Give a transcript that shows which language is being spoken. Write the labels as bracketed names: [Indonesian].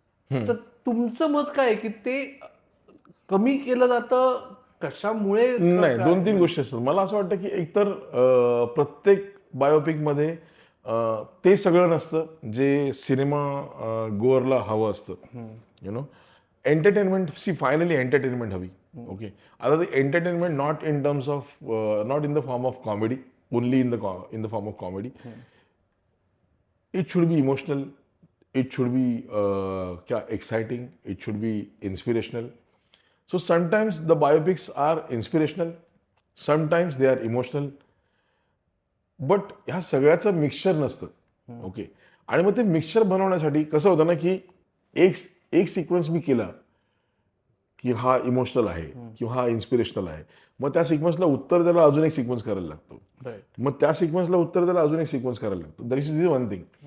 [Marathi] तर तुमचं मत काय आहे की ते कमी केलं जातं कशामुळे? नाही, 2-3 गोष्टी असतात. मला असं वाटतं की एकतर प्रत्येक बायोपिकमध्ये ते सगळं नसतं जे सिनेमा गोअरला हवं असतं. [English] You know, entertainment, finally entertainment हवी. Okay, आता ते entertainment not in terms of, not in the form of comedy, only in the form of comedy. It should be emotional, it should be क्या exciting, it should be inspirational. So sometimes the biopics are inspirational, sometimes they are emotional, but [Marathi] ह्या सगळ्याचं mixture नसतं. Okay, आणि मग ते mixture बनवण्यासाठी कसं होतं ना की एक सिक्वेन्स मी केला की हा इमोशनल आहे किंवा हा इन्स्पिरेशनल आहे. मग त्या सिक्वेन्सला उत्तर द्यायला अजून एक सिक्वेन्स करायला लागतो. [English] Right. [Marathi] मग त्या सिक्वेन्सला उत्तर द्यायला अजून एक सिक्वेन्स करायला लागतो. [English] That is one thing.